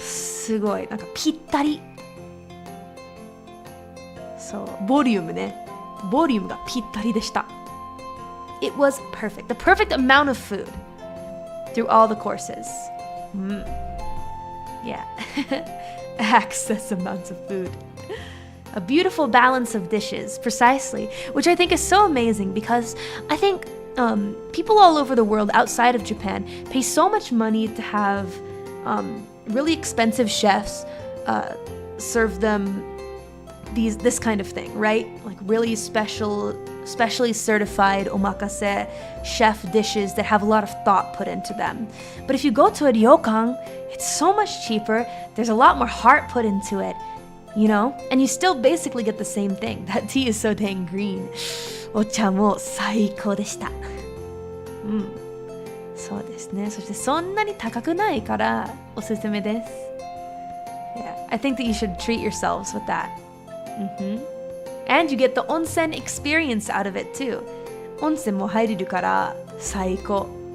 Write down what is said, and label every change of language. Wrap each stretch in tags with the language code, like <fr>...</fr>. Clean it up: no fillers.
<ja>すごい。なんかぴったり。そう。ボリュームね。ボリュームがぴったりでした。</ja> <en>It was perfect. The perfect amount of food through all the courses. Yeah. Excess amounts of food. A beautiful balance of dishes, precisely, which I think is so amazing because I think people all over the world outside of Japan pay so much money to have really expensive chefs serve them this kind of thing, right? Like really specially certified omakase chef dishes that have a lot of thought put into them. But if you go to a ryokan, it's so much cheaper. There's a lot more heart put into it, you know? And you still basically get the same thing. That tea is so dang green.</en> <ja>Ocha mo saikō deshita. そうですね。そしてそんなに高くないからおすすめです。</ja> <en>Yeah, I think that you should treat yourselves with that. And you get the onsen experience out of it too.</en> <ja>Onsen も入れるから最高。</ja>